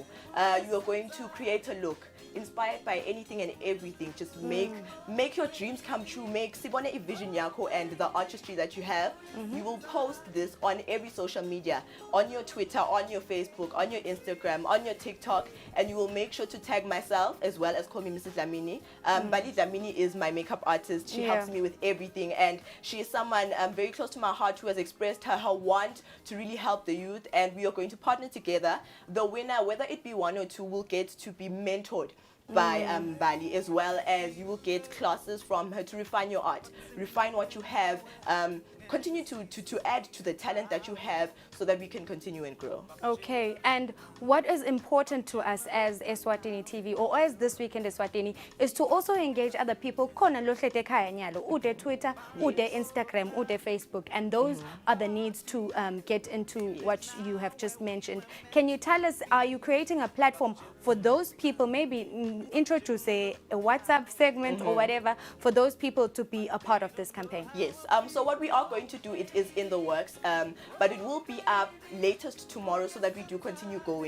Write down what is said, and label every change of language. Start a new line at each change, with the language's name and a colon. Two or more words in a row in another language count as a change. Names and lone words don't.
English: You are going to create a look inspired by anything and everything. Just make your dreams come true. Make Sibone a vision yako and the artistry that you have. You will post this on every social media, on your Twitter, on your Facebook, on your Instagram, on your TikTok, and you will make sure to tag myself as well as Call Me Mrs. Dlamini. Bali Dlamini is my makeup artist. She helps me with everything, and she is someone very close to my heart who has expressed her want to really help the youth, and we are going to partner together. The winner, whether it be one or two, will get to be mentored by Bali, as well as you will get classes from her to refine your art, refine what you have, continue to add to the talent that you have so that we can continue and grow. Okay, and what is important to us as Eswatini TV or as This Weekend Eswatini is to also engage other people.
Swati: Khona lo hlete ekhaya nyalo, ude Twitter, ude Instagram, ude Facebook,
English: and those are the needs to get into what you have just mentioned. Can you tell us, are you creating a platform for those people, maybe introduce a WhatsApp segment or whatever, for those people to be a part of this campaign? Yes, so what we are going to do, it is in the works, but it will be up latest tomorrow so that we do continue going.